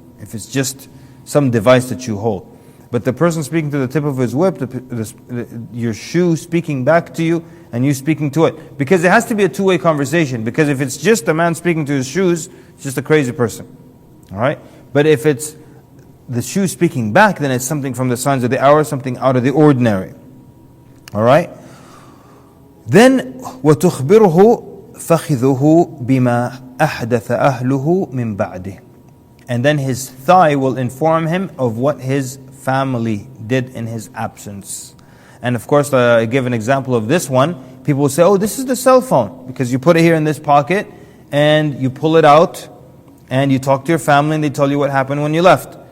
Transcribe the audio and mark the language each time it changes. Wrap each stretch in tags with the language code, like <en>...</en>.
<en>If it's just some device that you hold. But the person speaking to the tip of his whip, your shoe speaking back to you, and you speaking to it. Because it has to be a two-way conversation. Because if it's just a man speaking to his shoes, it's just a crazy person. Alright? But if it's the shoe speaking back, then it's something from the signs of the hour, something out of the ordinary. Alright? Then,</en> <ar>وَتُخْبِرُهُ فَخِذُهُ بِمَا أَحْدَثَ أَهْلُهُ مِنْ بَعْدِهِ.</ar> <en>And then his thigh will inform him of what his family did in his absence. And of course, I give an example of this one. People will say, oh, this is the cell phone. Because you put it here in this pocket, and you pull it out, and you talk to your family, and they tell you what happened when you left.</en>